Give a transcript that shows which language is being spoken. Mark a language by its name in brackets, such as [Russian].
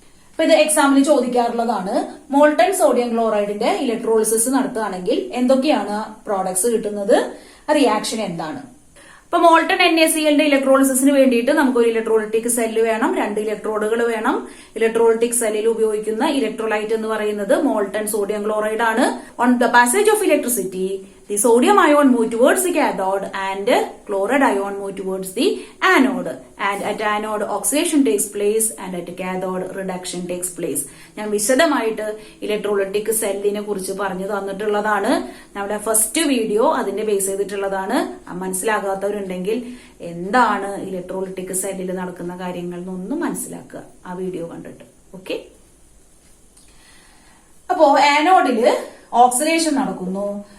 [Malayalam] അപ്പൊ ഇത് എക്സാമിന് ചോദിക്കാറുള്ളതാണ്. മോൾട്ടൺ സോഡിയം ക്ലോറൈഡിന്റെ ഇലക്ട്രോളിസിസ് നടത്തുകയാണെങ്കിൽ എന്തൊക്കെയാണ് പ്രോഡക്ട്സ് കിട്ടുന്നത്, റിയാക്ഷൻ എന്താണ്? അപ്പൊ മോൾട്ടൺ NaClന്റെ ഇലക്ട്രോളിസിന് വേണ്ടിയിട്ട് നമുക്കൊരു ഇലക്ട്രോളിറ്റിക് സെല്ല് വേണം, 2 ഇലക്ട്രോഡുകൾ വേണം. ഇലക്ട്രോളിറ്റിക് സെല്ലിൽ ഉപയോഗിക്കുന്ന ഇലക്ട്രോലൈറ്റ് എന്ന് പറയുന്നത് മോൾട്ടൺ സോഡിയം ക്ലോറൈഡ് ആണ്. [English] On the passage of electricity the sodium ion move towards the cathode and chloride ion move towards the anode, and at anode oxidation takes place and at cathode reduction takes place. [Malayalam] ഞാൻ വിശദമായിട്ട് electrolytic സെല്ലിനെ കുറിച്ച് പറഞ്ഞു തന്നിട്ടുള്ളതാണ്. നമ്മുടെ first video അതിന്റെ base ചെയ്തിട്ടുള്ളതാണ്. മനസ്സിലാകാത്തവരുണ്ടെങ്കിൽ എന്താണ് electrolytic സെല്ലിൽ നടക്കുന്ന കാര്യങ്ങൾ എന്നൊന്നും മനസ്സിലാക്കുക ആ വീഡിയോ കണ്ടിട്ട്. ഓക്കെ, അപ്പോ ആനോഡില് ഓക്സിഡേഷൻ നടക്കുന്നു.